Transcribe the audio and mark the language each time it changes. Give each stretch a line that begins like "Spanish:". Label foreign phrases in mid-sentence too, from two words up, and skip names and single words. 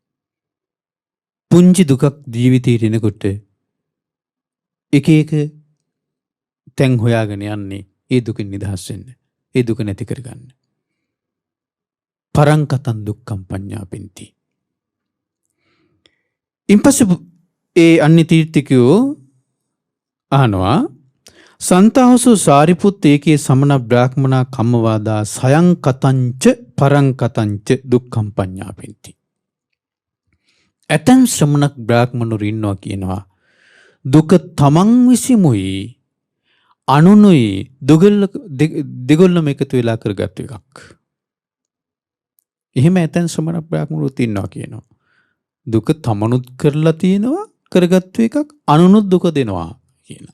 Sinhala: පුංචි දුකක් ජීවිතේට එනකොට එක තැන් හොයාගෙන යන්නේ ඒ දුකින් නිදහස් වෙන්න. ඒ දුක නැති කරගන්න.
Pali: පරංකතන් දුක්ඛම් පඤ්ඤාපෙන්ති.
Sinhala: ඉන්පස්සේ ඒ අන්‍ය තීර්ථිකයෝ අහනවා
Pali: සන්තාවසෝ සාරිපුත්ත ඒකේ සමන බ්‍රාහ්මනා කම්මවාදා සයං කතංච පරං කතංච දුක්ඛම් පඤ්ඤාපෙන්ති.
Sinhala: ඇතැම් ශ්‍රමණක් බ්‍රාහ්මණවරු ඉන්නවා කියනවා දුක තමන් විසිමුයි අනුනුයි දෙගොල්ලම එකතු වෙලා කරගත්තු එකක්. එහෙම ඇතැම් ශ්‍රමණ බ්‍රාහ්මණවරු ඉන්නවා කියනවා දුක තමනුත් කරලා තියෙනවා කරගත්තු එකක් අනුනුත් දුක දෙනවා කියලා.